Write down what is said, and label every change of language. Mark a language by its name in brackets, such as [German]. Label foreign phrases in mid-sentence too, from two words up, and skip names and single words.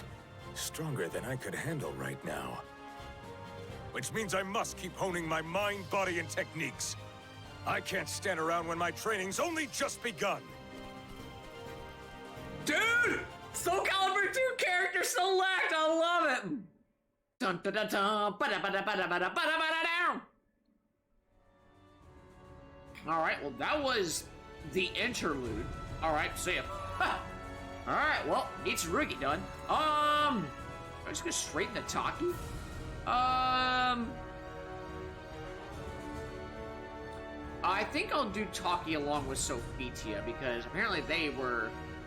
[English] Stronger than I could handle right now. Which means I must keep honing my mind, body, and techniques. I can't stand around when my training's only just begun. Dude! Soul Calibur 2 character select! I love it! Dun dun dun dun! Bada bada bada bada bada bada down! Alright, well that was the interlude. Alright, see ya. Alright, well, Mitsurugi done. I just go straight into Taki? I think I'll do Taki along with Sophitia, because apparently they were...